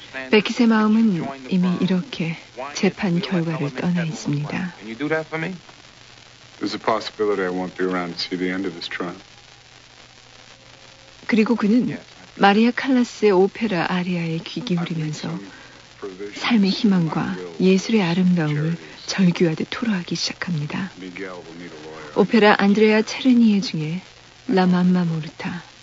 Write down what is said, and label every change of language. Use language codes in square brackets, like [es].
[ko] 베킷의 마음은 이미 이렇게 재판 결과를 떠나 있습니다. [en] There's a possibility I won't be around to see the end of this trial. [ko] 그리고 그는 마리아 칼라스의 오페라 아리아에 귀 기울이면서 삶의 희망과 예술의 아름다움을 절규하듯 토로하기 시작합니다. 오페라 안드레아 체르니에 중에 라 맘마 모르타.